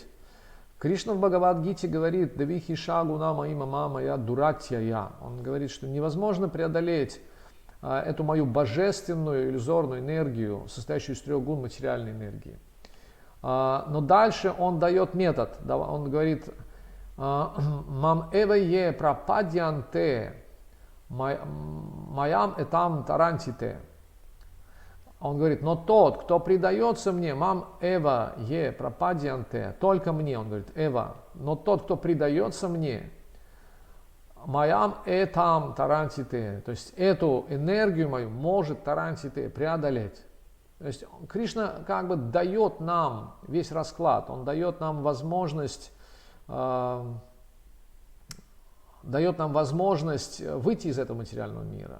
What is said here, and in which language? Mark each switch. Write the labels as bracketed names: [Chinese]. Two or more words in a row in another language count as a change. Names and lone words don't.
[Russian] Кришна в Бхагавад-гите говорит: [Sanskrit] «दैवीहि एषा गुणमयी मम माया दुरत्य या». [Russian] Он говорит, что невозможно преодолеть эту мою божественную иллюзорную энергию, состоящую из трех гун материальной энергии. Но дальше он дает метод. Он говорит: [Sanskrit] «मां एव ये प्रपद्यन्ते मायां एतां तरन्तिते». [Russian] Он говорит: но тот, кто предается мне, [Sanskrit] मां एव ये प्रपद्यन्ते, [Russian] только мне, он говорит, эва, но тот, кто предается мне, [Sanskrit] मायां एतां तरन्तिते, [Russian] то есть эту энергию мою может тарантите преодолеть. То есть Кришна как бы дает нам весь расклад, он дает нам возможность выйти из этого материального мира.